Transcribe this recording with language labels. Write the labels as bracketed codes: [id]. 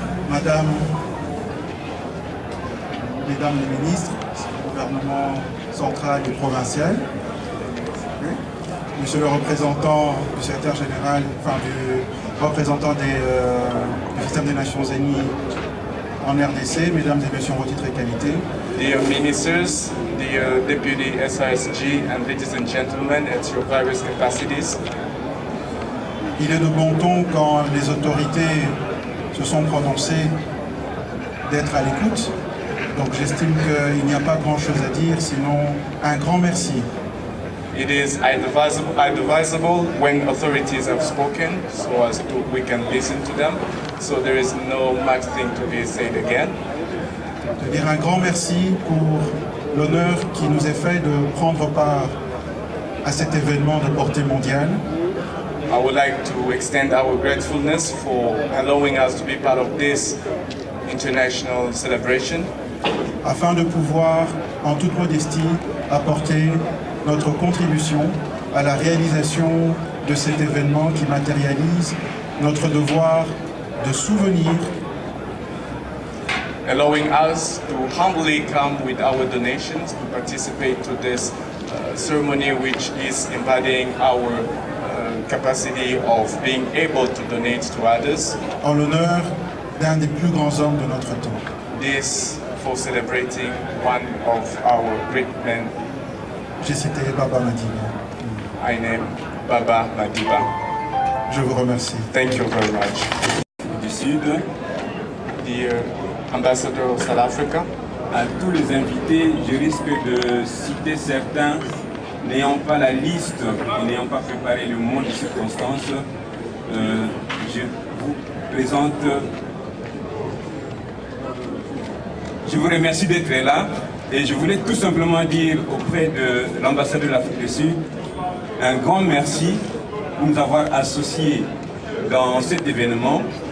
[fr] Mesdames les ministres du gouvernement central et provincial, Monsieur le représentant du secrétaire général, enfin du représentant du système des Nations Unies en RDC, mesdames et messieurs en titre et qualité. [en] Dear ministers, dear deputy SRSG, and ladies and gentlemen at your various capacities. [fr] Il est de bon ton quand les autorités se sont prononcées d'être à l'écoute. Donc j'estime qu'il n'y a pas grand-chose à dire, sinon un grand merci. [en] It is advisable when authorities have spoken, so as we can listen to them. So there is no much thing to be said again. [fr] De dire un grand merci pour l'honneur qui nous est fait de prendre part à cet événement de portée mondiale. [en] I would like to extend our gratefulness for allowing us to be part of this international celebration. [fr] Afin de pouvoir, en toute modestie, apporter notre contribution à la réalisation de cet événement qui matérialise notre devoir de souvenir, [en] allowing us to humbly come with our donations to participate to this ceremony, which is embodying our capacity of being able to donate to others. [fr] En l'honneur d'un des plus grands hommes de notre temps. [en] This for celebrating one of our great men. [fr] J'ai cité Baba Madiba. [en] I name Baba Madiba. [fr] Je vous remercie. [en] Thank you very much. [fr] Du Sud, [en] Dear Ambassador of South Africa, [fr] à tous les invités, je risque de citer certains n'ayant pas la liste et n'ayant pas préparé le mot de circonstance. Je vous présente. Je vous remercie d'être là et je voulais tout simplement dire auprès de l'ambassade de l'Afrique du Sud un grand merci pour nous avoir associés dans cet événement.